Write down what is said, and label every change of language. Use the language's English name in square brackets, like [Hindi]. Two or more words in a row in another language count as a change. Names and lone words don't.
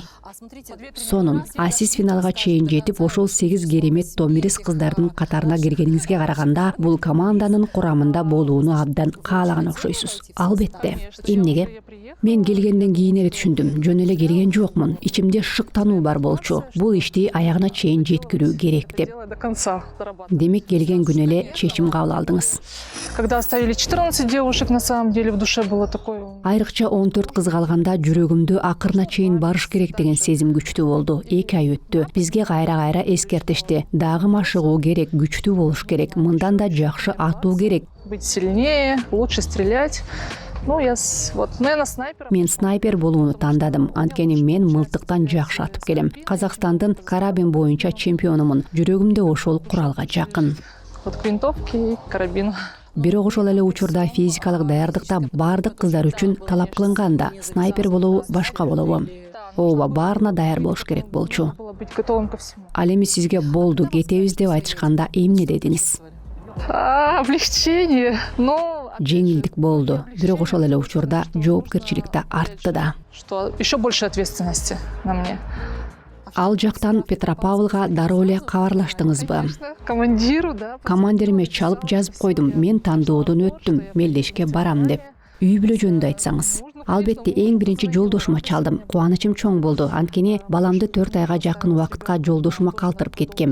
[Kyrgyz] Сонун, сиз финалга чейин жетип, ошол 8 керемет томирис кыздардын катарына киргениңизге караганда, бул команданын курамында болууну абдан каалаган окшойсуз. Албетте. Эмнеге? Мен келгенден кийин эле түшүндүм. Жөн эле келген жокмун. Ичимде шыктануу бар болчу. Бул ишти аягына чейин жеткирүү керек деп. [Russian] До конца дорабатывать. [Kyrgyz] Демек келген күнү эле чечим кабыл алдыңыз. [Russian] Когда оставили 14 девушек, на самом деле в душе было такое... [Kyrgyz] Айрыкча 14 кыз калганда жүрөгүмдө акырына чейин барыш керек деген сезим күчтүү болду. 2 ай өттү. Бизге кайра эскертишти. Дагы машыгуу керек, күчтүү болуш керек. Мындан да жакшы атуу керек. [Russian] Быть сильнее, лучше стрелять. Ну, я снайпер. [Kyrgyz] Мен снайпер болууну тандадым. Анткени мен мылтыктан жакшы атып келем. Казакстандын карабин боюнча чемпионумун. Жүрөгүмдө ошол куралга жакын. [Russian] Вот к винтовке и карабину. [Kyrgyz] Бирок ошол эле учурда физикалык даярдыкта бардык кыздар үчүн талап кылынган да, снайпер болуу башка болобу. Ооба, баарына даяр болуш керек болчу. [Russian] Было быть готовым ко всему. [Kyrgyz] Ал эми сизге болду, кетебиз деп айтышканда эмне дедиңиз? [Russian] Облегчение. Но... [Kyrgyz] Жеңилдик болду. Бирок ошол эле учурда жоопкерчилик да артты да. [Russian] Что еще больше ответственности на мне. [Kyrgyz] Ал жактан Петропавлга дароо эле кабарлаштыңызбы? [Russian] Командиру, да. [Kyrgyz] Командириме чалып жазып койдум. Мен тандоодон өттүм, мелдешке барам деп. Үй бүлө жөнүндө айтсаңыз. Албетте эң биринчи жолдошума чалдым. Кубанычым чоң болду. Анткени баламды 4 айга жакын убакытка жолдошума калтырып кеткем.